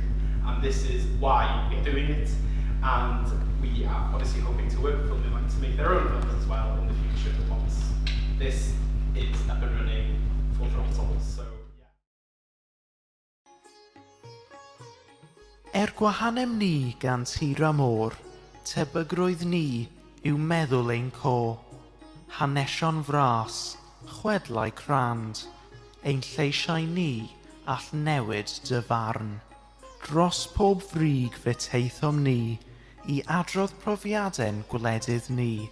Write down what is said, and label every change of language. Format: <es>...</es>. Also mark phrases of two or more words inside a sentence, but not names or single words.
<en>And this is why we're doing it. And we are obviously hoping to work with Film Ifanc to make their own films as well in the future once this is up and running full throttle. So, yeah.</en> <cy>Gwahanem ni gan tira môr, tebygrwydd ni yw meddwl ein co. Hanesion fras, chwedlau crand, ein lleisiau ni all newid dy farn. Dros pob frig fe teithom ni, I adrodd profiadau'n gwledydd ni.</cy>